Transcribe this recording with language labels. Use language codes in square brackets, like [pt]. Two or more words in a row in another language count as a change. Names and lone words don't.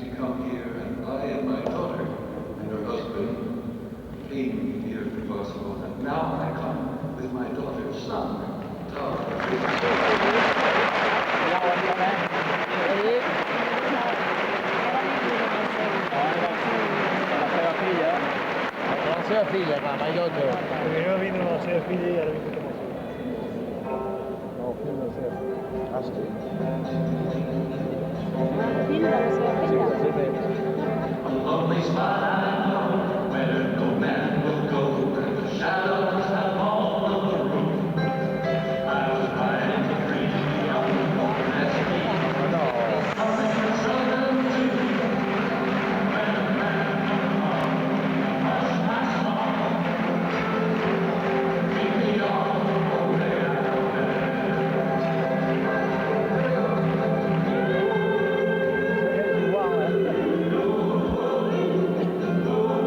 [en] to come here, and I and my daughter and her husband came here if possible, and now I come with my daughter's son, Tom. [ca] La seva filla, clar, mai d'altre. Primer vino la seva filla i ara vinc com a fill. No, el fill de la seva filla. Ah, sí? Fill de la seva filla. Sí, sí. [en] A lonely spot I know, where no man will go, where the shadows have all of the room. I was riding free on the wilderness beat. No. Nothing but children to do. When a man comes along, hush my song. Keep me on the road there. [ca] És igual, eh?